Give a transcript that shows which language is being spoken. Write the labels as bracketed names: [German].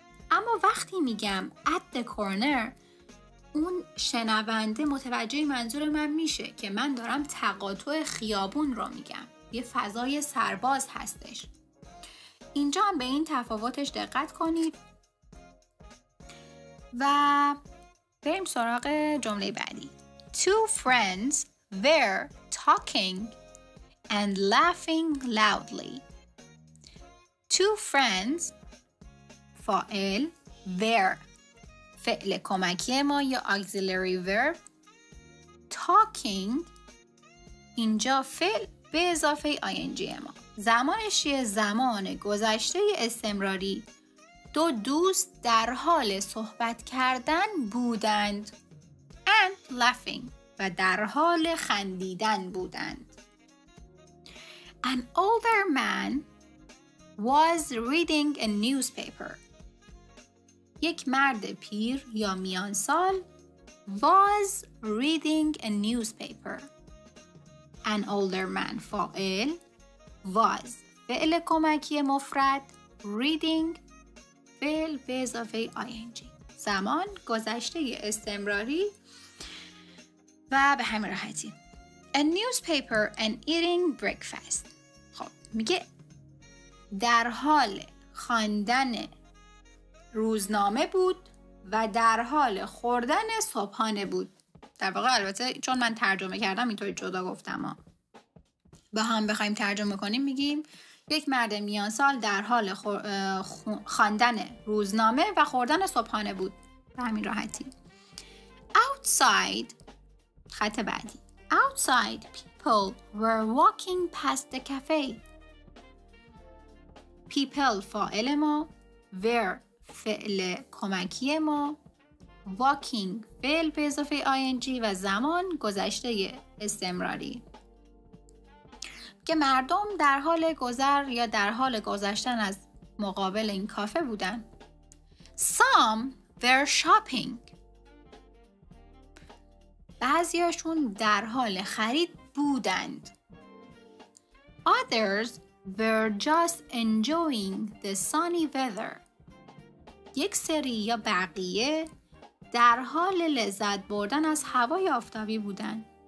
[Persian] اما وقتی میگم [English] at the corner [Persian] اون شنونده متوجه منظور من میشه که من دارم تقاطع خیابون رو میگم، یه فضای سرباز هستش. اینجا هم به این تفاوتش دقت کنید و بریم سراغ جمله بعدی. [English] Two friends were talking and laughing loudly. [Persian] Two friends فاعل were فعل کمکی ما یا auxiliary verb. Talking اینجا فعل به اضافه ing ما. زمانش یه زمان گذشته استمراری. دو دوست در حال صحبت کردن بودند [English] and laughing [Persian] و در حال خندیدن بودند. [English] An older man was reading a newspaper. [Persian] یک مرد پیر یا میانسال [English] was reading a newspaper. [Persian] An older man فاعل was فعل کمکی مفرد reading فعل به اضافه ing. زمان گذشته استمراری و به همین راحتی. [English] A newspaper and eating breakfast. [Persian] خب میگه در حال خواندن روزنامه بود و در حال خوردن صبحانه بود. در واقع البته چون من ترجمه کردم اینطوری جدا گفتم با هم بخوایم ترجمه کنیم میگیم یک مرد میانسال در حال خواندن روزنامه و خوردن صبحانه بود. به همین راحتی. Outside خط بعدی. [English] Outside people were walking past the cafe. [Persian] People فاعل ما were فعل کمکی ما walking فعل به اضافه ing و زمان گذشته استمراری که مردم در حال گذر یا در حال گذشتن از مقابل این کافه بودن. [English] Some were shopping. [Persian] بعضیاشون در حال خرید بودند. [English] Others were just enjoying the sunny weather. [Persian] یک سری یا بقیه در حال لذت بردن از هوای آفتابی بودند.